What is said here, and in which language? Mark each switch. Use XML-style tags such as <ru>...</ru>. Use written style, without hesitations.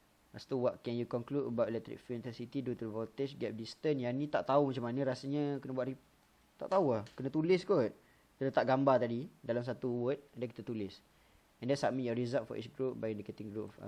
<ms>Lepas tu</ms> <en>what can you conclude about electric field intensity due to voltage gap distance.</en> <ms>Yang ni tak tahu macam mana. Rasanya kena buat tak tahu lah. Kena tulis kot. Kita letak gambar tadi dalam satu word. Dan kita tulis.</ms> <en>And then submit your result for each group by indicating group.</en>